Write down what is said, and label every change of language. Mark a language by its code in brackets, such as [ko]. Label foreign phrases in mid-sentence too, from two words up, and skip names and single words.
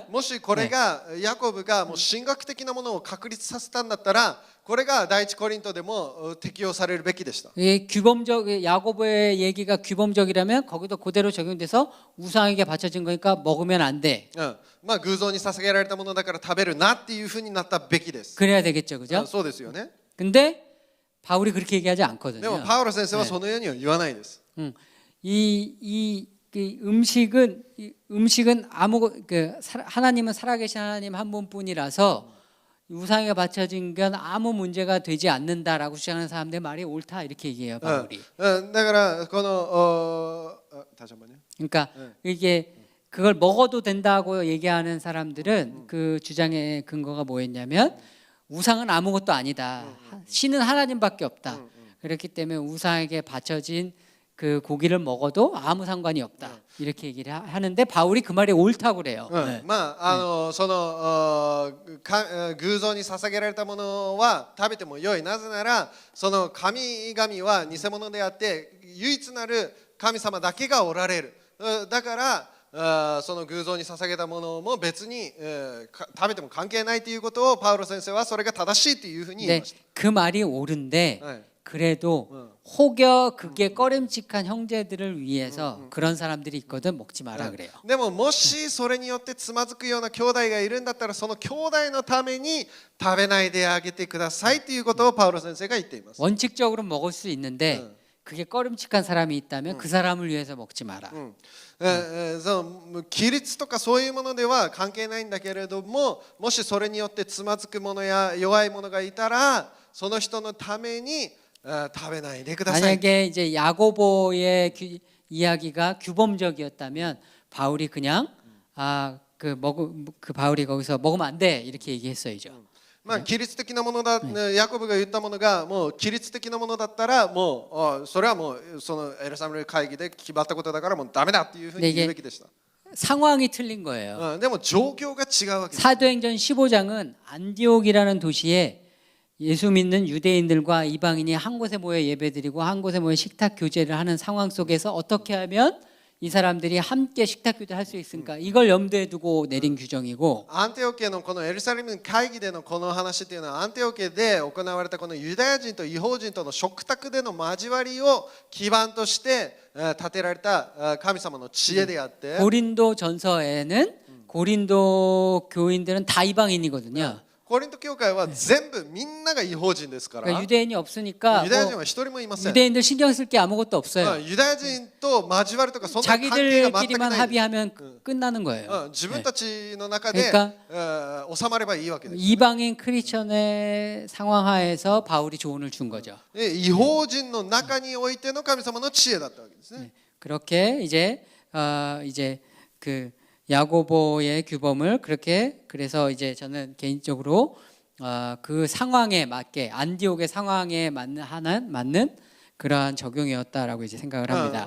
[ja] もしこれがヤコブがもう神学的なものを確立させたんだったらこれが第一コリントでも適用されるべきでした。 [ko] 이게 규범적 야고보의 얘기가 규범적이라면 거기도 그대로 적용돼서 우상에게 바쳐진 거니까 먹으면 안 돼. [ja] まあ偶像に捧げられたものだから食べるなっていうふうになったべきです。 [ko] 그래야 되겠죠, 그죠? [ja] そうですよね。 [ko] 근데 바울이 그렇게 얘기하지 [ja] でも [ko] 않거든요. [ja] パウロ先生はそのようには言わないです。 [ko] 이 음식은 하나님은 살아계신 하나님 한 분뿐이라서 우상에 바쳐진 건 아무 문제가 되지 않는다라고 주장하는 사람들 말이 옳다 이렇게 얘기해요, 바울이. [ja] だからこの [ko] 다시 한번요. 그러니까 이게 그걸 먹어도 된다고 얘기하는 사람들은 그 주장의 근거가 뭐였냐면 우상은 아무것도 아니다. 신은 하나님밖에 없다. 그렇기 때문에 우상에게 바쳐진 그 고기를 먹어도 아무 상관이 없다. 이렇게 얘기를 하는데 바울이 그 말이 옳다고 그래요. [ja] まあその偶像に捧げられたものは食べてもよい。なぜならその神々は偽物であって唯一なる神様だけがおられる。だからその偶像に捧げたものも別に食べても関係ないということをパウロ先生はそれが正しいというふうに言いました。 [ko] 그 말이 옳은데 네. 그래도 혹여 그게 꺼림칙한 형제들을 위해서 그런 사람들이 있거든 먹지 마라 그래요. [ja] でももしそれによってつまずくような兄弟がいるんだったらその兄弟のために食べないであげてくださいということをパウロ先生が言っています。 [ko] 원칙적으로 먹을 수 있는데 그게 꺼림칙한 사람이 있다면 그 사람을 위해서 먹지 마라. [ja] その規律とかそういうものでは関係ないんだけれども、もしそれによってつまずく者や弱い者がいたらその人のために食べないでください。 [ko] 만약에 이제 야고보의 이야기가 규범적이었다면 바울이 그냥 그 바울이 거기서 먹으면 안 돼 이렇게 얘기했어야죠. [ja] まあ規律的なものだ、ヤコブが言ったものがもう規律的なものだったらもうそれはもうそのエルサレム会議で決まったことだからもうダメだっていうふうに言うべきでした。 [ko] 상황이 틀린 거예요. [ja] でも状況が違うわけです。 [ko] 사도행전 15장은 안디옥이라는 도시에 예수 믿는 유대인들과 이방인이 한 곳에 모여 예배드리고 한 곳에 모여 식탁 교제를 하는 상황 속에서 어떻게 하면 이 사람들이 함께 식탁 교제를 할 수 있을까? 이걸 염두에 두고 내린 규정이고 [ja] アンテオケのこのエルサレム会議でのこの話っていうのはアンテオケで行われたこのユダヤ人と異邦人との食卓での交わりを基盤として建てられた神様の知恵であって [ko] 고린도 전서에는 고린도 교인들은 다 이방인이거든요. [ja] コリント教会は全部みんなが異邦人ですから [ko] 그러니까 유대인이 없으니까 [ja] ユダヤ人は一人もいません。 [ko] 유대인들 신경 쓸 게 아무것도 없어요. [ja] ユダヤ人と交わるとかそんな関係が全く [ko] 자기들끼리만 [ja] ない。 [ko] 합의하면 끝나는 거예요. [ja] 自分たちの中で 収まればいいわけです。 [ko] 이방인 크리스천의 상황 하에서 바울이 조언을 준 거죠. [ja] 異邦人の中においての神様の知恵だったわけですね。 [ko] 그렇게 이제 그 야고보의 규범을 그렇게 그래서 이제 저는 개인적으로 그 상황에 맞게 안디옥의 상황에 맞는 그러한 적용이었다라고 이제 생각을 합니다.